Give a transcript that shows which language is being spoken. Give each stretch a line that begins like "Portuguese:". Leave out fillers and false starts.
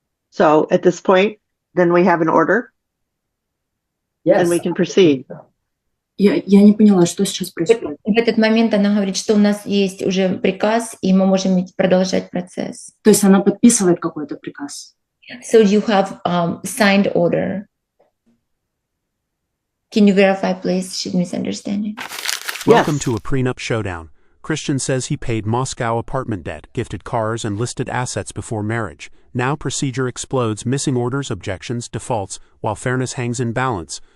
English: So at this point, then we have an order, and we can proceed.
Russian: Я не поняла, что сейчас происходит. В этот момент она говорит, что у нас есть уже приказ, и мы можем продолжать процесс. То есть она подписывает какой-то приказ.
English: So you have signed order. Can you verify, please? She's misunderstanding. Welcome to a prenup showdown. Christian says he paid Moscow apartment debt, gifted cars, and listed assets before marriage. Now procedure explodes, missing orders, objections, defaults, while fairness hangs in balance.